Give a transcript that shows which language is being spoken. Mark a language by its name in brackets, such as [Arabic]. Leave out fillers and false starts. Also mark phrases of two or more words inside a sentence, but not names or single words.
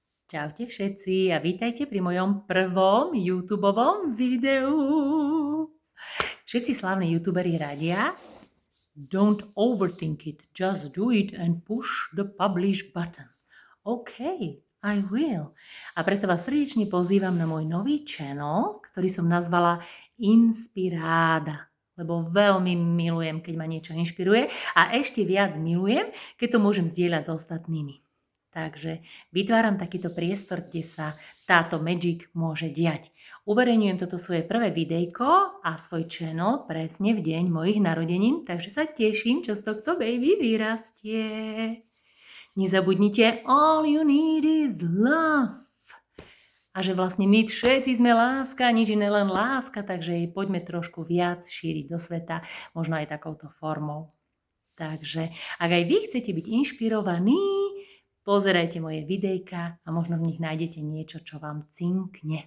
[Slovak] Čaute všetci a vítajte pri mojom prvom YouTubeovom videu. Všetci slávni youtuberi radia: [English] don't overthink it, just do it and push the publish button. OK, I will. [Slovak] A preto vás srdečne pozývam na môj nový channel, ktorý som nazvala Inspiráda, lebo veľmi milujem, keď ma niečo inšpiruje a ešte viac milujem, keď to môžem zdieľať s ostatnými. Takže vytváram takýto priestor, kde sa táto magic môže diať. Uverejňujem toto svoje prvé videjko a svoj channel presne v deň mojich narodenín, takže sa teším, čo z tohto baby vyrastie. Nezabudnite, [English] all you need is love. [Slovak] A že vlastne my všetci sme láska, nič iné len láska, takže jej poďme trošku viac šíriť do sveta, možno aj takouto formou. Takže ak aj vy chcete byť inšpirovaní, pozerajte moje videjka a možno v nich nájdete niečo, čo vám cinkne.